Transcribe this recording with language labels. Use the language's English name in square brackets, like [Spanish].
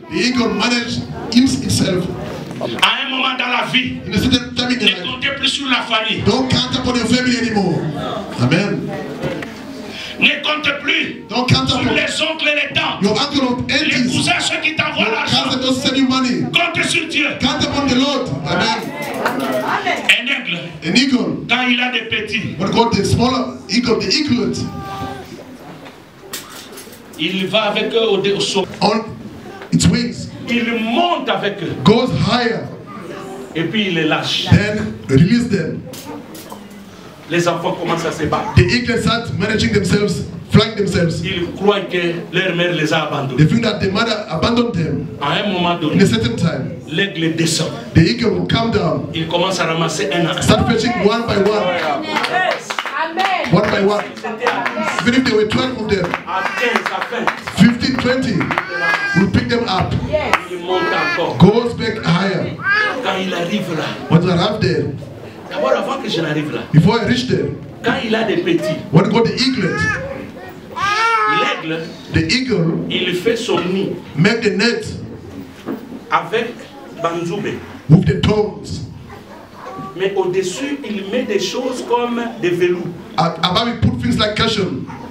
[English] The eagle manages himself. [French] À un moment dans la vie, ne comptez plus sur la famille. [English] Don't count upon your family anymore. Amen. [French] Ne compte plus sur les oncles et les tantes, les cousins, ceux qui t'envoient l'argent. Compte sur Dieu. [English] Count upon the Lord. Amen. [French] Un aigle, [English] an eagle, [French] quand il a des petits, [English] what called the smaller eagle, the eaglet, [French] il va avec eux au sommet. [English] On its wings, [French] il monte avec eux, [English] goes higher, [French] et puis il les lâche. [English] then release them. [French] Les enfants commencent à se battre. [English] The eaglets start managing themselves, flying themselves. [French] Ils croient que leur mère les a abandonnés. [English] They think that the mother abandoned them. [French] À un moment [English] In [French] donné, [English] a certain time, [French] l'aigle descend. [English] the eagle will come down, [French] Il commence à ramasser un à un. [English] start fetching one by one. One by one. Even if there were 12 of them, [French] À 15, à 20, [English] 15, 20, will pick them up, [French] il monte encore. [English] goes back higher. [French] Quand il arrive là, [English] When they arrive there, [French] d'abord avant que je n'arrive là, [English] before I reach there, [French] quand il a des petits, [English] when I got the eaglet, [French] l'aigle, [English] the eagle [French] il fait son nid [English] make the net [French] avec banzoubé. [English] with the toes. [French] Mais au-dessus, il met des choses comme des velours. [English] Above we put things like cushion.